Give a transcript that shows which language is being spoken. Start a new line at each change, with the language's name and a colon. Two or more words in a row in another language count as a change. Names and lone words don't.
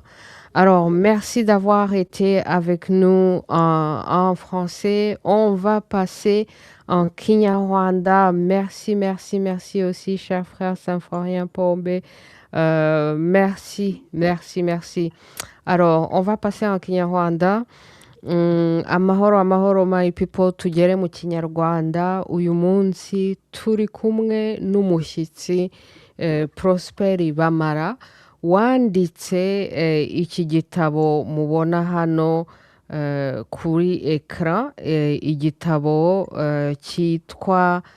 French: Alors, merci d'avoir été avec nous en français. On va passer en Kinyarwanda. Merci, merci, merci aussi, cher frère Symphorien Pombe. Merci, merci, merci. Alors, on va passer en Kinyarwanda.
Kinyarwanda: Amahoro, amahoro,
English: my people,
Kinyarwanda: tugere mu Kinyarwanda. Uyu munsi turi kumwe n'umushyitsi Prosperi Bamara wanditse iki gitabo mubona hano kuri ekara, igitabo cyitwa